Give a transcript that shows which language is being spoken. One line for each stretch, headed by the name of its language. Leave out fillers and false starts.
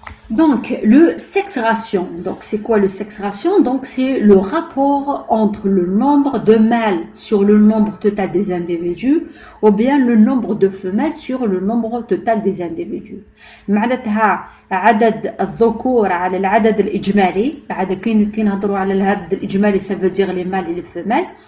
French: Donc, le sexe ration. Donc, c'est quoi le sexe ration? Donc, c'est le rapport entre le nombre de mâles sur le nombre total des individus ou bien le nombre de femelles sur le nombre total des individus.
Arabic: معناتها عدد الذكور على العدد الإجمالي. كي نهضروا على العدد الإجمالي
French: ça veut dire les mâles et les femelles.